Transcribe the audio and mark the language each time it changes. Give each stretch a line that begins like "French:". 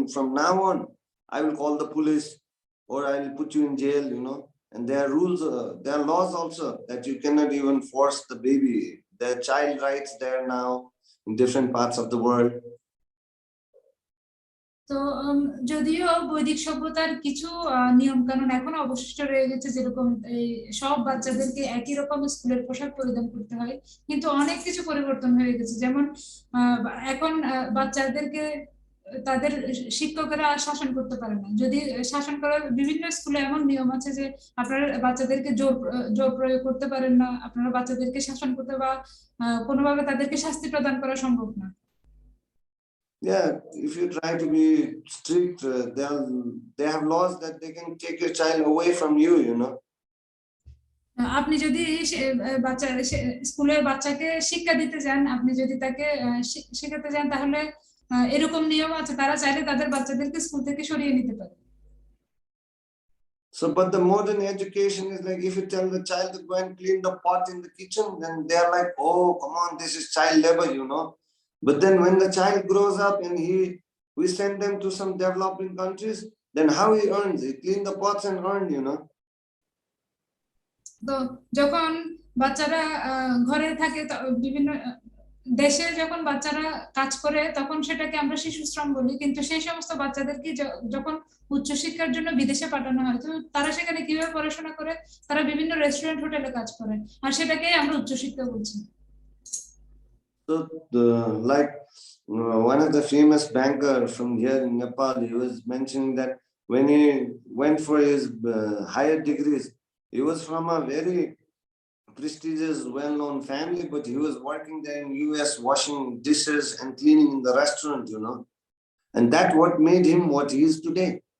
English: From now on, I will call the police or I will put you in jail, you know. And there are rules, there are laws also that you cannot even force the baby. There are child rights there now in different parts of the world.
Bangla: তো যদিও বৈদিক সভ্যতার কিছু নিয়ম কানুন এখনো অবশিষ্ট রয়ে গেছে, যেরকম এই সব বাচ্চাদেরকে একই রকম স্কুলের পোশাক পরিধান করতে হয়, কিন্তু অনেক কিছু পরিবর্তন হয়ে গেছে। যেমন এখন বাচ্চাদেরকে তাদের শিক্ষকেরা শাসন করতে পারে না। যদি শাসন করার বিভিন্ন স্কুলে এমন নিয়ম আছে যে আপনারা বাচ্চাদেরকে জোর প্রয়োগ করতে পারেন না, আপনারা বাচ্চাদেরকে শাসন করতে বা কোনোভাবে তাদেরকে শাস্তি প্রদান করা সম্ভব না।
English: Yeah, if you try to be strict, they have laws that they can take your child away from you, you know.
Bangla: আপনি যদি বাচ্চা স্কুলের বাচ্চাকে শিক্ষা দিতে যান, আপনি যদি তাকে শেখাতে যান, তাহলে এরকম নিয়ম আছে, তারা চাইলে তাদের বাচ্চাদেরকে স্কুল থেকে সরিয়ে নিতে পারে।
English: So, but the modern education is like, if you tell the child to go and clean the pot in the kitchen, then they're like, oh, come on, this is child labor, you know. But then when the child grows up and we send them to some developing countries, then how he earns? He clean the pots and earn, you know.
Bangla: তো যখন বাচ্চারা ঘরে থাকে, বিভিন্ন দেশে যখন বাচ্চারা কাজ করে, তখন সেটাকে আমরা শিশু শ্রম বলি, কিন্তু সেই সমস্ত বাচ্চাদেরকে যখন উচ্চশিক্ষার জন্য বিদেশে পাঠানো হয়, তো তারা সেখানে কিভাবে পড়াশোনা করে? তারা বিভিন্ন রেস্টুরেন্ট হোটেলে কাজ করে, আর সেটাকে আমরা উচ্চশিক্ষা বলছি।
English: So, like one of the famous banker from here in Nepal, he was mentioning that when he went for his higher degrees, he was from a very prestigious, well-known family, but he was working there in US, washing dishes and cleaning in the restaurant, you know, and that what made him what he is today.